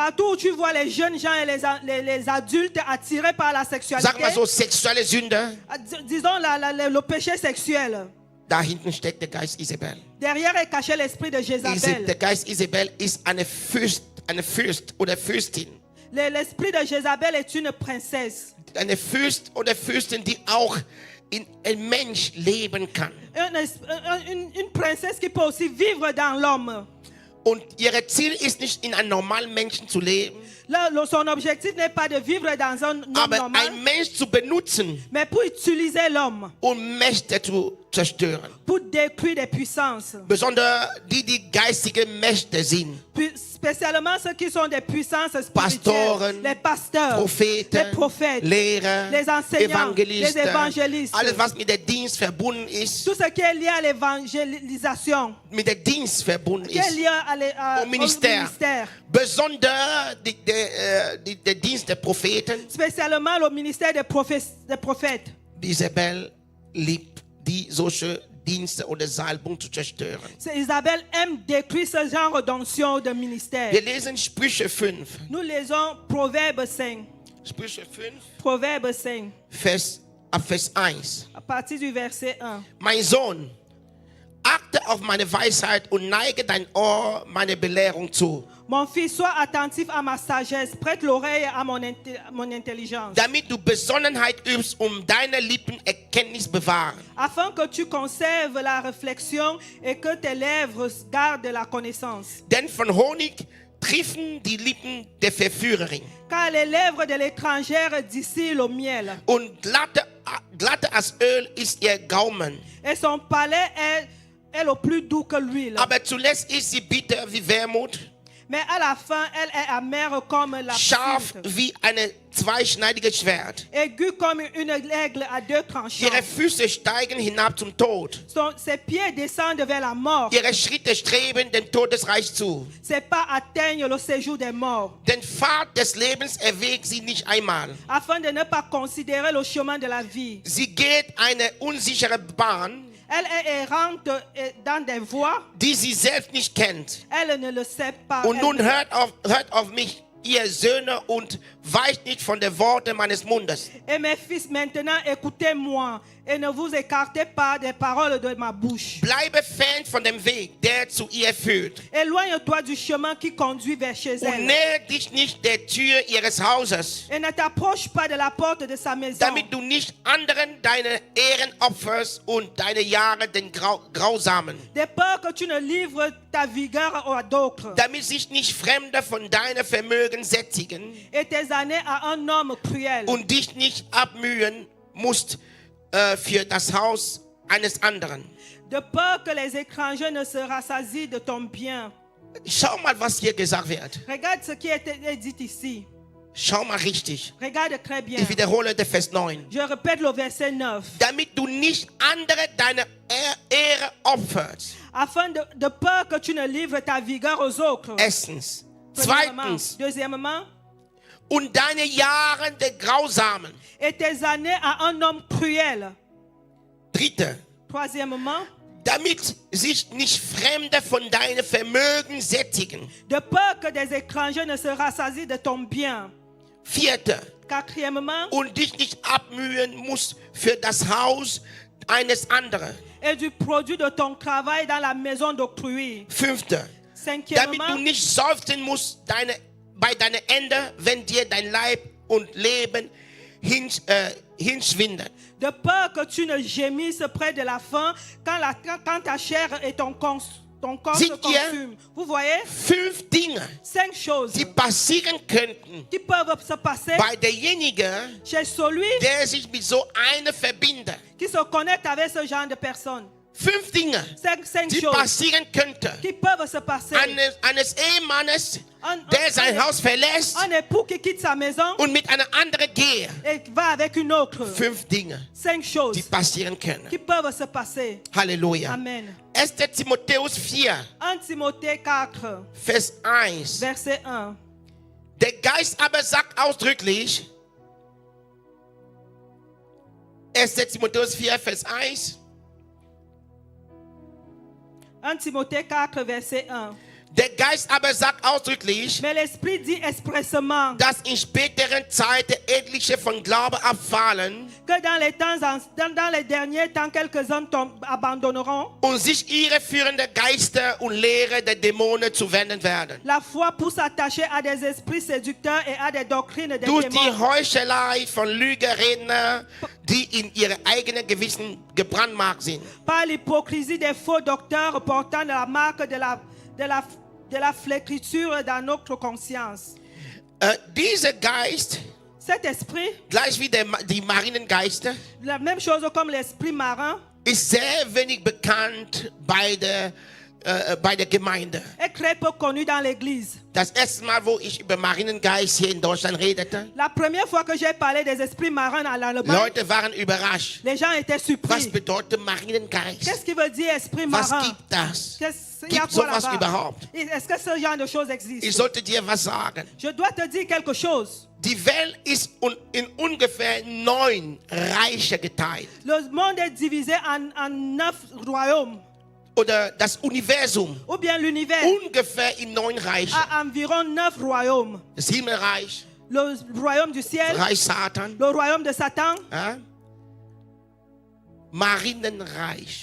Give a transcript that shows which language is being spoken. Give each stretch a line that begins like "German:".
French: partout où tu vois les jeunes gens et les adultes attirés par la sexualité,
German: sag mal so, sexuelle Sünde,
French: disons le péché sexuel.
German: da hinten steckt der Geist Isabel.
French: Derrière est caché l'esprit de Jézabel.
German: Der Geist Isabel ist eine Fürst oder Fürstin.
French: L'esprit de Jézabel est une princesse.
German: Eine Fürst oder Fürstin, die auch in ein Mensch leben kann.
French: Une princesse qui peut aussi vivre dans l'homme.
German: Und ihr Ziel ist nicht, in einem normalen Menschen zu leben,
French: Son objectif n'est pas de vivre dans un homme
German: aber normal, ein Mensch zu benutzen,
French: mais pour utiliser l'homme,
German: um Mächte zu zerstören.
French: pour détruire des puissances.
German: Besonders die geistige Mächte sind.
French: Spécialement ceux qui sont des puissances
German: Pastoren,
French: spirituelles, les pasteurs,
German: Propheten,
French: les prophètes,
German: Lehrer,
French: les enseignants,
German: Evangelisten,
French: les évangélistes,
German: alles was mit der Dienst verbunden ist,
French: tout ce qui est lié à l'évangélisation,
German: mit der Dienst verbunden
French: qui est
German: ist,
French: lié au ministère.
German: Besonders der Dienst der Propheten.
French: Spécialement le ministère des prophètes.
German: Isabel liebt solche Dienste oder Salbung zu zerstören.
French: Isabelle aime détruire ce genre d'onction de ministère.
German: Wir lesen Sprüche 5.
French: Nous lisons Proverbe 5.
German: Sprüche 5,
French: Proverbe 5,
German: Vers 1.
French: à partir du verset 1.
German: Mein Sohn, achte auf meine Weisheit und neige dein Ohr meine Belehrung zu.
French: Mon fils, sois attentif à ma sagesse, prête l'oreille à mon intelligence,
German: Damit du Besonnenheit übst, deine Lippen Erkenntnis bewahren.
French: afin que tu conserves la réflexion et que tes lèvres gardent la connaissance.
German: Denn von Honig triffen die Lippen der Verführerin.
French: Car les lèvres de l'étrangère distillent le miel,
German: Und glatte als Öl ist ihr Gaumen.
French: et son palais est le plus doux que l'huile.
German: Aber zuletzt ist sie bitter wie Wermut,
French: Mais à la fin, elle est amère comme la
German: scharf
French: flûte,
German: wie ein zweischneidiges Schwert.
French: aiguë comme une aigle à deux tranchants.
German: Ihre Füße steigen hinab zum Tod.
French: Ses pieds descendent vers la mort.
German: Ihre Schritte streben dem Todesreich zu.
French: Ses pas atteignent le séjour des morts.
German: Den Pfad des Lebens erwägt sie nicht einmal.
French: Afin de ne pas considérer le chemin de la vie.
German: Sie geht eine unsichere Bahn,
French: Elle est errante dans des voies.
German: die sie selbst nicht kennt.
French: Elle ne le sait pas.
German: Und nun hört auf mich, ihr Söhne, und weicht nicht von den Worten meines Mundes.
French: Et mes fils, maintenant écoutez-moi et ne vous écartez pas des paroles de ma bouche.
German: Bleibe fern von dem Weg, der zu ihr führt.
French: Éloigne-toi du chemin qui conduit vers chez
German: Und
French: elle.
German: nähe dich nicht der Tür ihres Hauses,
French: Et ne t'approche pas de la porte de sa maison.
German: damit du nicht anderen deine Ehren opferst und deine Jahre den Grausamen.
French: De peur que tu ne livres ta vigueur à d'autres.
German: Damit sich nicht Fremde von deinem Vermögen sättigen
French: Et tes années à un homme cruel.
German: und dich nicht abmühen musst für das Haus eines anderen.
French: De peur que les étrangers ne se rassasient de ton bien.
German: Schau mal, was hier gesagt wird.
French: Regarde ce qui est dit ici.
German: Schau mal richtig.
French: Regarde très bien.
German: Ich wiederhole den Vers 9.
French: Je répète le verset 9.
German: Damit du nicht andere deine Ehre opferst.
French: Afin de peur que tu ne livres ta vigueur aux autres.
German: Erstens.
French: Premièrement.
German: Zweitens.
French: Deuxièmement.
German: Und deine Jahre der Grausamen.
French: Et tes années à un homme cruel.
German: Dritte.
French: Troisièmement.
German: Damit sich nicht Fremde von deinem Vermögen sättigen.
French: De peur que des étrangers ne se rassasient de ton bien.
German: Vierte.
French: Quatrièmement.
German: Und dich nicht abmühen musst für das Haus eines anderen.
French: Et du produit de ton travail dans la maison d'autrui.
German: Fünfte. Damit
French: Cinquièmement.
German: du nicht seufzen musst bei deinem Ende, wenn dir dein Leib und Leben hinschwinden.
French: De peur que tu ne gémisses près de la fin quand ta chair et ton corps se
German: Seht ihr?
French: consument. Vous voyez?
German: 5 Dinge,
French: 5 choses
German: die passieren könnten
French: qui peuvent se passer
German: bei derjenige,
French: chez celui
German: der sich mit so einer verbindet.
French: qui se connecte avec ce genre de personnes.
German: 5 Dinge,
French: 5
German: die
French: choses
German: passieren könnten
French: qui peuvent se passer.
German: eines Ehemannes, der sein Haus verlässt
French: Un époux qui quitte sa maison
German: und mit einer anderen geht.
French: et va avec une autre.
German: 5 Dinge,
French: 5 choses
German: die passieren können.
French: qui peuvent se passer.
German: Halleluja.
French: Amen.
German: 1. Timotheus 4,
French: 1 Timothée 4,
German: Vers 1.
French: verset 1.
German: Der Geist aber sagt ausdrücklich, 1. Timotheus 4, Vers 1,
French: 1 Timothée 4, verset 1.
German: der Geist aber sagt ausdrücklich,
French: Mais l'Esprit dit expressément
German: dass in späteren Zeiten etliche von Glauben abfallen
French: que dans les derniers temps, quelques-uns abandonneront
German: und sich ihre führenden Geister und Lehre der Dämonen zuwenden werden.
French: la foi pour s'attacher à des esprits séducteurs et à des doctrines des
German: Durch die
French: démons.
German: Heuchelei von Lügenrednern, die in ihre eigenen Gewissen gebrandmarkt sind.
French: Par l'hypocrisie des faux docteurs portant la marque de la flétrissure dans notre conscience.
German: Dieser Geist,
French: Cet esprit,
German: gleich wie die Marinengeister,
French: la même chose comme l'esprit marin,
German: ist sehr wenig bekannt bei der Gemeinde.
French: est très peu connu dans l'église.
German: Das erste Mal, wo ich über Marinengeist hier in Deutschland redete,
French: La première fois que j'ai parlé des esprits marins en Allemagne,
German: Leute waren überrascht.
French: les gens étaient
German: Was
French: surpris.
German: bedeutet Marinengeist?
French: Qu'est-ce qui veut dire esprit
German: Was
French: marin?
German: gibt das?
French: Il y a
German: Gibt
French: quoi
German: sowas
French: là-bas?
German: überhaupt?
French: Est-ce que ce genre de choses
German: Ich
French: existe?
German: sollte dir was sagen.
French: Je dois te dire quelque chose.
German: Die Welt ist in ungefähr 9 Reiche geteilt.
French: Le monde est divisé en 9 royaumes.
German: Oder das Universum
French: Ou bien l'univers
German: ungefähr in 9 Reiche.
French: a environ 9 royaumes.
German: Das Himmelreich,
French: Le royaume du ciel,
German: Reich Satan,
French: le royaume de Satan,
German: ja? Marinenreich,